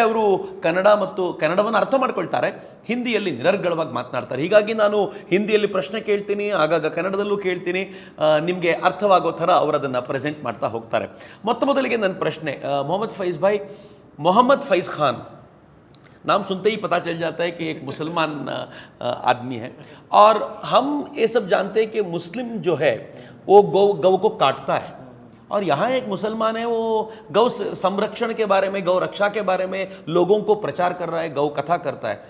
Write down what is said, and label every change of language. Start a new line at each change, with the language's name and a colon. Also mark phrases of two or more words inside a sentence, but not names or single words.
Kannada: ಅವರು ಕನ್ನಡವನ್ನು ಅರ್ಥ ಮಾಡ್ಕೊಳ್ತಾರೆ, ಹಿಂದಿಯಲ್ಲಿ ನಿರರ್ಗಳವಾಗಿ ಮಾತನಾಡ್ತಾರೆ. ಹೀಗಾಗಿ ನಾನು ಹಿಂದಿಯಲ್ಲಿ ಪ್ರಶ್ನೆ ಕೇಳ್ತೀನಿ, ಆಗಾಗ ಕನ್ನಡದಲ್ಲೂ ಕೇಳ್ತೀನಿ, ನಿಮಗೆ ಅರ್ಥವಾಗೋ ಥರ ಅವರದನ್ನು ಪ್ರೆಸೆಂಟ್ ಮಾಡ್ತಾ ಹೋಗ್ತಾರೆ. ಮೊದಲಿಗೆ ನನ್ನ ಪ್ರಶ್ನೆ,
Hindi: ಮೊಹಮ್ಮದ್ ಫೈಜ್ ಖಾನ್ नाम सुनते ही पता चल जाता है कि एक मुसलमान आदमी है, और हम ये सब जानते हैं कि मुस्लिम जो है वो गौ को काटता है, और यहाँ एक मुसलमान है वो गौ संरक्षण के बारे में, गौ रक्षा के बारे में लोगों को प्रचार कर रहा है, गौ कथा करता है.